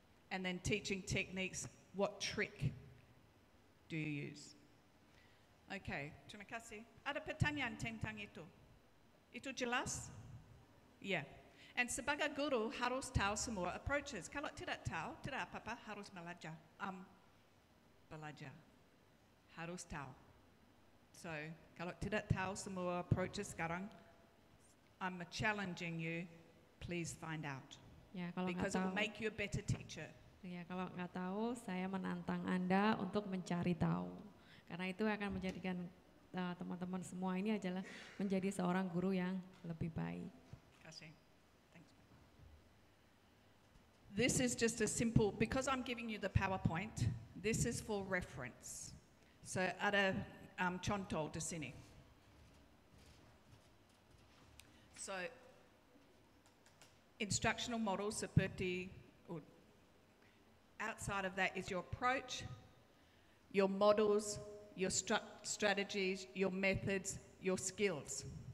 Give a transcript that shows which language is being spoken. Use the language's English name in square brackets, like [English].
[English] And then teaching techniques, what trick do you use? [Indonesian] Okay, terima kasih. Ada pertanyaan tentang itu? Itu jelas? Ya. Yeah. And sebagai guru harus tahu semua approaches. Kalau tidak tahu, tidak apa-apa, harus belajar. Belajar. Harus tahu. So, kalau tidak tahu semua approaches sekarang, [English] I'm challenging you, please find out. [Indonesian] Ya, kalau [English] because it will make you a better teacher. [Indonesian] Ya, kalau nggak tahu, saya menantang Anda untuk mencari tahu. Karena itu akan menjadikan teman-teman semua ini adalah menjadi seorang guru yang lebih baik. Kasih. Thanks. [English] This is just a simple, because I'm giving you the PowerPoint, this is for reference. [Indonesian] So, ada contoh di sini. [English] So, instructional models seperti, outside of that is your approach, your models, your strategies, your methods, your skills.